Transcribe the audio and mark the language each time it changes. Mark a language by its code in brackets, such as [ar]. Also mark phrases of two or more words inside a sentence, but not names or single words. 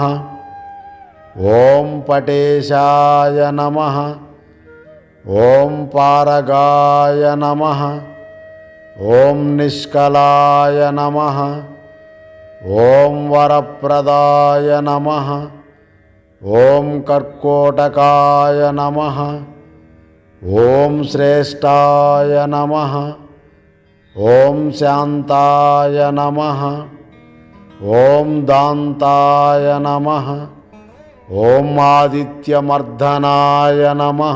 [sa] ॐ पटेशाय नमः। ॐ पारगाय नमः। ॐ निष्कलाय नमः। ॐ वरप्रदाय नमः। ఓం కర్కోటకాయ నమః. ఓం శ్రేష్టాయ నమః. ఓం శాంతాయ నమః. ఓం దాంతాయ నమః. ఓం ఆదిత్యమర్ధనాయ నమః.